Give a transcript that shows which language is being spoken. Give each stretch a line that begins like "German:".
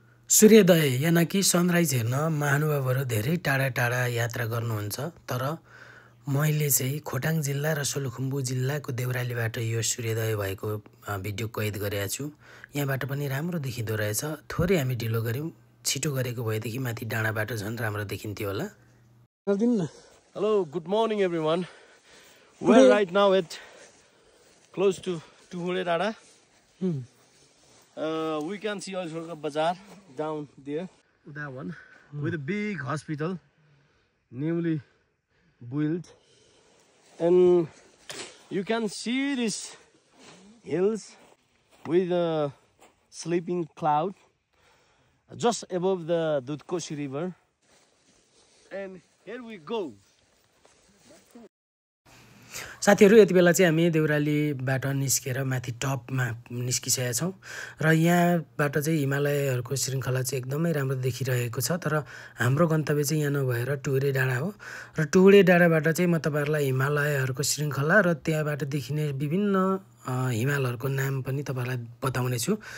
Nepali: सूर्योदय यानि कि सनराइज हेर्न महानुभावहरू धेरै टाढा टाढा यात्रा गर्नुहुन्छ, तर मैले चाहिँ खोटाङ जिल्ला र सोलुखुम्बु जिल्लाको देउरालीबाट यो सूर्योदय भएको भिडियो कैद गरेको छु। यहाँबाट पनि राम्रो देखिँदो रहेछ। थोरै हामी ढिलो गऱ्यौँ, छिटो गरेको भएदेखि माथि डाँडाबाट झन् राम्रो देखिन्थ्यो होला।
English: Hello, good morning everyone. We're right now at close to Tuhure Dada. We can see also a bazaar down there, that one, with a big hospital, newly built, and you can see these hills with a sleeping cloud just above the Dudhkoshi river, and here we go.
Nepali: साथीहरू यति बेला चाहिँ हामी देउरालीबाट निस्केर माथि टपमा निस्किसकेका छौँ र यहाँबाट चाहिँ हिमालयहरूको श्रृङ्खला चाहिँ एकदमै राम्रो देखिरहेको छ। तर हाम्रो गन्तव्य चाहिँ यहाँ नभएर टुहुरे डाँडा हो र टुहुरे डाँडाबाट चाहिँ म तपाईँहरूलाई हिमालयहरूको श्रृङ्खला र त्यहाँबाट देखिने विभिन्न हिमालहरूको नाम पनि तपाईँहरूलाई बताउने छु।